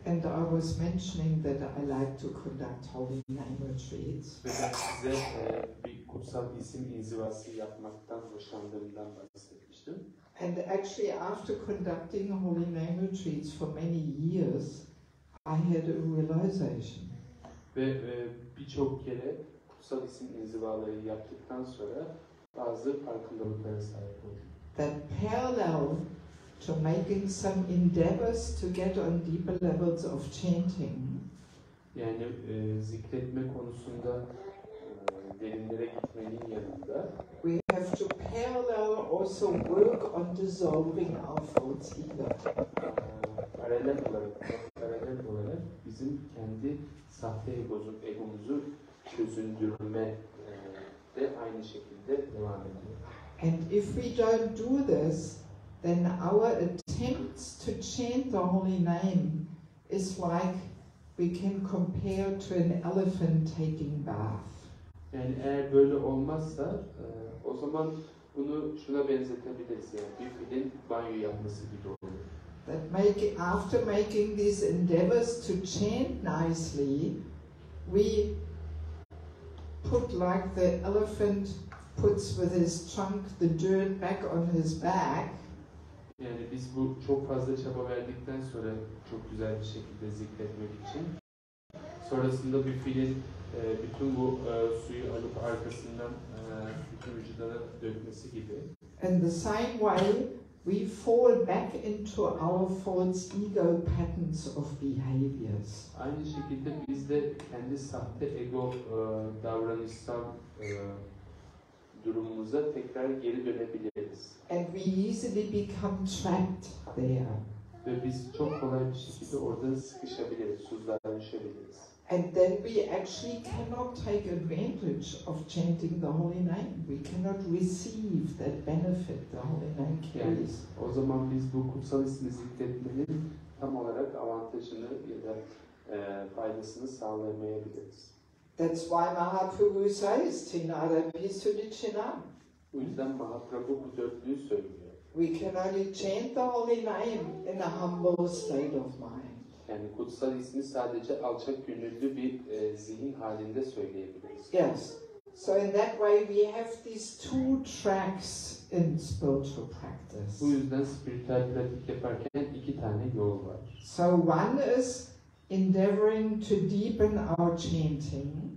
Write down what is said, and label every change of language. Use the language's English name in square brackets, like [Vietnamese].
[English] And I was mentioning that I like to conduct holy name retreats. [Turkish] Ve ben size bir kutsal isim inzivası yapmaktan hoşlandığımdan bahsetmiştim. [English] And actually after conducting holy name retreats for many years, I had a realization. [Turkish] Ve birçok kere kutsal isim inzivaları yaptıktan sonra bazı farkındalıklara sahip oldum. [English] That parallel to making some endeavors to get on deeper levels of chanting, [Turkish] yani zikretme konusunda derinlere gitmenin yanında [English] we have to parallel also work on dissolving our false ego. [Turkish] Paralel olarak bizim kendi sahte egomuzu çözündürme de aynı şekilde devam ediyor. [English] And if we don't do this, then our attempts to chant the holy name is like we can compare to an elephant taking bath. [Turkish] Yani eğer böyle olmazsa o zaman bunu şuna benzetebiliriz, yani bir filin banyo yapması gibi olur. [English] That after making these endeavors to chant nicely, we put like the elephant puts with his trunk the dirt back on his back. [Turkish] Yani biz bu çok fazla çaba verdikten sonra çok güzel bir şekilde zikretmek için sonrasında bir filin bütün bu suyu alıp arkasından bütün vücuduna dökmesi gibi. [English] In the same way, we fall back into our false ego patterns of behaviors. [Turkish] Aynı şekilde biz de kendi sahte ego davranışsal durumumuza tekrar geri dönebiliriz. [English] And we easily become trapped there. [Turkish] Ve biz çok kolay bir şekilde orada sıkışabiliriz, suzlaşabiliriz. [English] And then we actually cannot take advantage of chanting the holy name. We cannot receive that benefit the holy name carries. [Turkish] Yani, o zaman biz bu kutsal ismi zikretmenin tam olarak avantajını ya da faydasını sağlayamayabiliriz. [English] That's why Mahaprabhu says, Tinadapi Sudichinam. [Turkish] Bu yüzden Mahaprabhu bu dörtlüğü söylüyor. [English] We can only chant the holy name in a humble state of mind. [Turkish] Yani kutsal ismi sadece alçak gönüllü bir zihin halinde söyleyebiliriz. [English] Yes. So in that way we have these two tracks in spiritual practice. [Turkish] Bu yüzden spiritüel pratik yaparken iki tane yol var. [English] So one is endeavoring to deepen our chanting.